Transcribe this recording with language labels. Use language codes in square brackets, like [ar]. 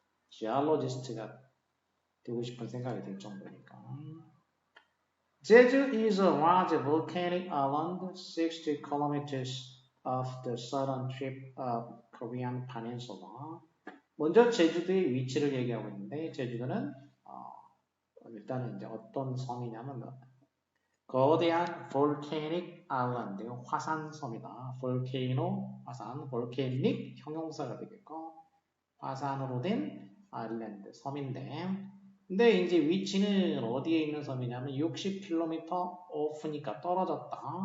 [ko] 지알로지스트가 되고 싶은 생각이 들 정도니까. [en] Jeju is a large volcanic island 60 kilometers off the southern tip of Korean Peninsula. [ko] 먼저 제주도의 위치를 얘기하고 있는데 제주도는 일단은 이제 어떤 섬이냐면 거대한 [en] volcanic island, [ko] 화산섬이다. volcano, 화산, volcanic 형용사가 되겠고 화산으로 된 아일랜드, 섬인데 근데 이제 위치는 어디에 있는 섬이냐면 60km off니까 떨어졌다.